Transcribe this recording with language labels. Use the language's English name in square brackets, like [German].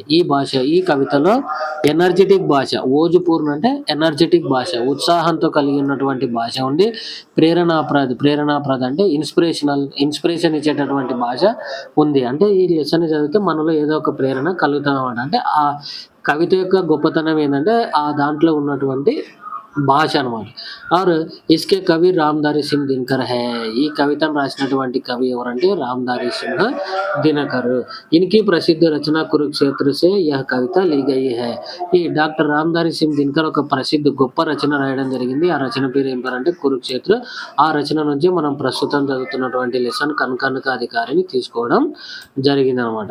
[Telugu] ఈ కవితలో ఎనర్జిటిక్ భాష. ఓజ్‌పూర్ణ అంటే ఎనర్జిటిక్ భాష, ఉత్సాహంతో కలిగి ఉన్నటువంటి భాష ఉండి, ప్రేరణాప్రద అంటే ఇన్స్పిరేషన్ ఇచ్చేటటువంటి భాష ఉంది. అంటే ఈ లెసన్ చదివితే మనలో ఏదో ఒక ప్రేరణ కలుగుతదనమాట. అంటే ఆ కవిత యొక్క గొప్పతనం ఏందంటే ఆ దాంట్లో ఉన్నటువంటి భాష అనమాట. [Hindi] और इसके कवि रामधारी सिंह दिनकर है. [Telugu] ఈ కవితను రాసినటువంటి కవి ఎవరంటే రామధారి సింహ్ దినకర్. [Hindi] इनकी प्रसिद्ध रचना कुरुक्षेत्र से यह कविता ली गई है. [Telugu] ఈ డాక్టర్ రామధారి సింగ్ దినకర్ ఒక గొప్ప రచన రాయడం జరిగింది. ఆ రచన పేరు ఏం పేరంటే కురుక్షేత్ర. ఆ రచన నుంచి మనం ప్రస్తుతం చదువుతున్నటువంటి లెసన్ కనకనక అధికారిని తీసుకోవడం జరిగిందనమాట.